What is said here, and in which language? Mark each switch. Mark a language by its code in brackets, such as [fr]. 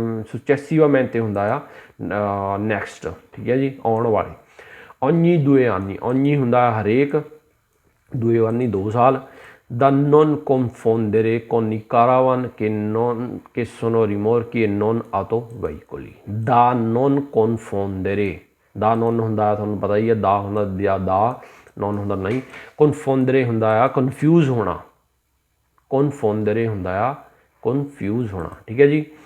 [it] successivamente [pa] ਹੁੰਦਾ ਆ next, ਠੀਕ ਹੈ ਜੀ, ਆਉਣ ਵਾਲੇ। [it] ogni 2 anni, ogni [pa] ਹੁੰਦਾ ਹਰੇਕ, [it] 2 anni [pa] 2 ਸਾਲ। [it] da non confondere con i caravan che sono rimorchi e non autoveicoli, da non confondere। da non [pa] ਹੁੰਦਾ ਤੁਹਾਨੂੰ ਪਤਾ ਹੀ ਹੈ, ਦਾ ਹੁੰਦਾ ਦਾ, non ਹੁੰਦਾ ਨਹੀਂ। [it] confondere [pa] ਹੁੰਦਾ ਆ ਕਨਫਿਊਜ਼ ਹੋਣਾ, confondere ਹੁੰਦਾ ਆ ਕਨਫਿਊਜ਼ ਹੋਣਾ, ਠੀਕ ਹੈ ਜੀ।